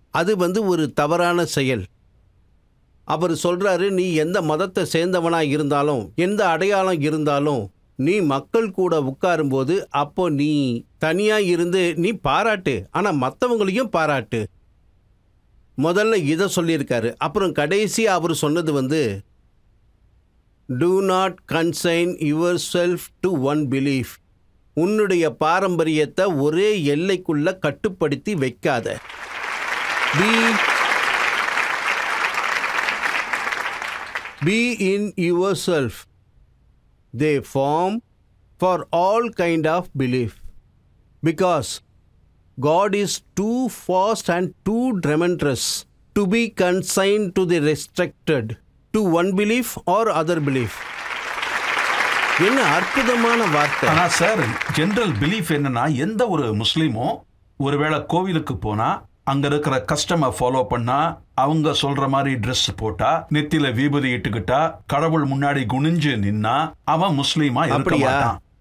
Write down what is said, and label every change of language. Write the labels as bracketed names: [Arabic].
[Tamil] அது ஒரு தவறான செயல். அவர் சொல்கிறாரு, நீ எந்த மதத்தை சேர்ந்தவனாக இருந்தாலும், எந்த அடையாளம் இருந்தாலும், நீ மக்கள் கூட உட்காரும்போது அப்போ நீ தனியாக இருந்து நீ பாராட்டு, ஆனால் மற்றவங்களையும் பாராட்டு. முதல்ல இதை சொல்லியிருக்காரு. அப்புறம் கடைசியாக அவர் சொன்னது [English] do not consign yourself to one belief. [Tamil] உன்னுடைய பாரம்பரியத்தை ஒரே எல்லைக்குள்ள கட்டுப்படுத்தி வைக்காத. [English] Be in yourself. They form for all kind of belief. Because God is too vast and too tremendous to be consigned to the restricted to one belief or other belief. [Tamil] என்ன அற்புதமான வார்த்தை. ஆனா sir, general belief என்னன்னா, எந்த ஒரு முஸ்லீமும் ஒருவேளை கோவிலுக்கு போனா அங்க இருக்கிற கஸ்டமை ஃபாலோ பண்ணா, அவங்க சொல்ற மாதிரி ட்ரெஸ் போட்டா, நெத்தில விபூதி இட்டுக்கிட்டா, கடவுள் முன்னாடி குனிஞ்சு நின்னா அவன் முஸ்லீமா இருக்க மாட்டான்.